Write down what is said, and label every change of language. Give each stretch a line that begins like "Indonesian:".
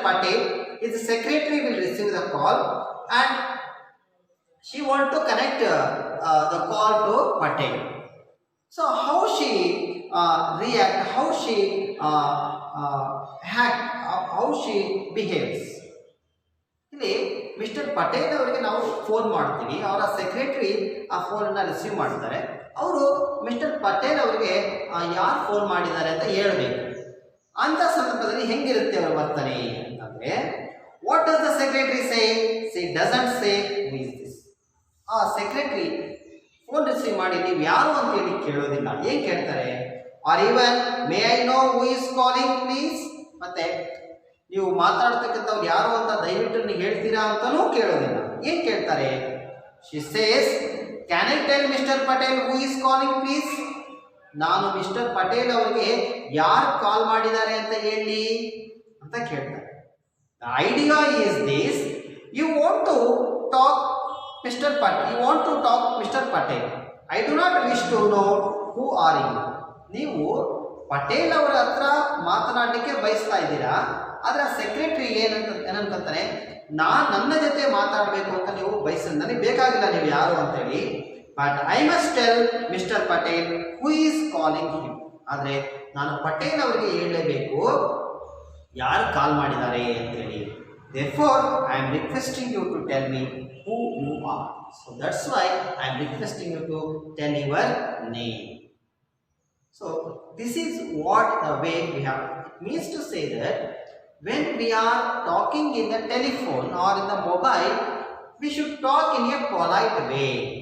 English: Patel, his secretary will receive the call and she want to connect the call to Patel. So how she react, how she act, how she behaves.
Kannada: ಇಲ್ಲಿ mister Patel ಅವರಿಗೆ ನಾವು phone ಮಾಡ್ತೀವಿ, ಅವರ secretary ಆ ಫೋನನ್ನು receive ಮಾಡ್ತಾರೆ. ಅವರು mister Patel ಅವರಿಗೆ ಯಾರು ಫೋನ್ ಮಾಡಿದ್ದಾರೆ ಅಂತ ಹೇಳಬೇಕು. ಅಂಥ ಸಂದರ್ಭದಲ್ಲಿ ಹೆಂಗಿರುತ್ತೆ ಅವರ ವರ್ತನೆ ಅಂತಂದರೆ,
English: What does the secretary say? She doesn't say who is this.
Kannada: ಆ ಸೆಕ್ರೆಟರಿ ಫೋನ್ ರಿಸೀವ್ ಮಾಡಿ ನೀವು ಯಾರು ಅಂತೇಳಿ ಕೇಳೋದಿಲ್ಲ. ಏನು ಕೇಳ್ತಾರೆ?
English: Or even may I know who is calling please.
Kannada: ಮತ್ತೆ ನೀವು ಮಾತಾಡ್ತಕ್ಕಂಥವ್ರು ಯಾರು ಅಂತ ದಯವಿಟ್ಟು ನೀವು ಹೇಳ್ತೀರಾ ಅಂತಲೂ ಕೇಳೋದಿಲ್ಲ. ಏನು ಕೇಳ್ತಾರೆ?
English: She says, can I tell mister Patel who is calling please?
Kannada: ನಾನು ಮಿಸ್ಟರ್ ಪಟೇಲ್ ಅವರಿಗೆ ಯಾರು ಕಾಲ್ ಮಾಡಿದ್ದಾರೆ ಅಂತ ಹೇಳಿ ಅಂತ ಕೇಳ್ತಾರೆ.
English: The idea is this, you want to talk Mr. Patel, you want to talk Mr. Patel. I do not wish to know who are you.
Kannada: ನೀವು ಪಟೇಲ್ ಅವರ ಹತ್ರ ಮಾತನಾಡಲಿಕ್ಕೆ ಬಯಸ್ತಾ ಇದ್ದೀರಾ, ಆದರೆ ಸೆಕ್ರೆಟರಿ ಏನಂತಾರೆ, ನನ್ನ ಜೊತೆ ಮಾತಾಡಬೇಕು ಅಂತ ನೀವು ಬಯಸಿದ, ನನಗೆ ಬೇಕಾಗಿಲ್ಲ ನೀವು ಯಾರು ಅಂತೇಳಿ.
English: But I must tell mister Patel who is calling him.
Kannada: ಆದರೆ ನಾನು ಪಟೇಲ್ ಅವರಿಗೆ ಹೇಳಲೇಬೇಕು ಯಾರು ಕಾಲ್ ಮಾಡಿದ್ದಾರೆ ಅಂತೇಳಿ.
English: Therefore, I am requesting you to tell me who you are. So that's why I am requesting you to tell your name. So this is what the way we have. It means to say that when we are talking in the telephone or in the mobile, we should talk in a polite way.